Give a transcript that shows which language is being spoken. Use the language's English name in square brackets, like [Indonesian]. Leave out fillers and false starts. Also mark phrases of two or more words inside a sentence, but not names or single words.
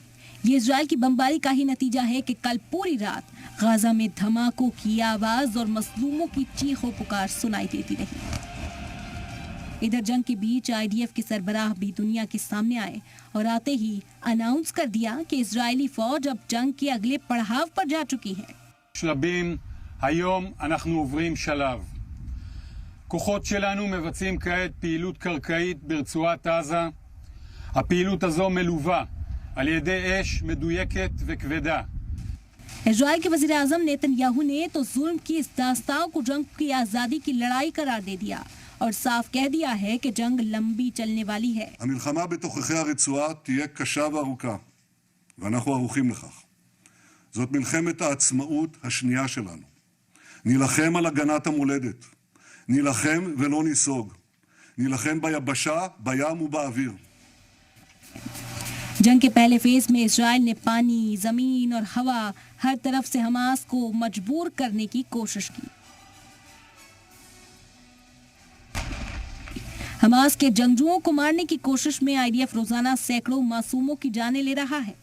[Hindi] ये इजराइल की बमबारी का ही नतीजा है कि कल पूरी रात गाजा में धमाकों की आवाज और मजलूमों की चीखों पुकार सुनाई देती रही। इधर जंग के बीच आईडीएफ के सरबराह भी दुनिया के सामने आए और आते ही अनाउंस कर दिया कि इजरायली फौज अब जंग के अगले पड़ाव पर जा चुकी है। [Hebrew] שלבים, היום אנחנו עוברים שלב. כוחות שלנו מבצעים כעת פעילות קרקעית ברצועת עזה. הפעילות הזו מלווה על ידי אש מדויקת וכבדה. [Hindi] इजराइल के वजीर आजम नेतन्याहू ने तो जुल्म की इस दास्तान को जंग की आजादी की लड़ाई करार दे दिया और साफ कह दिया है कि जंग लंबी चलने वाली है। [Hebrew] המלחמה בתוככי הרצועה תהיה קשה וארוכה, ואנחנו ערוכים לכך. זאת מלחמת העצמאות השנייה שלנו. נילחם על הגנת המולדת. נילחם ולא ניסוג. נילחם ביבשה, בים ובאוויר. [Hindi] जंग के पहले फेज में इजराइल ने पानी, जमीन और हवा हर तरफ से हमास को मजबूर करने की कोशिश की। हमास के जंगजुओं को मारने की कोशिश में आईडीएफ रोजाना सैकड़ों मासूमों की जानें ले रहा है।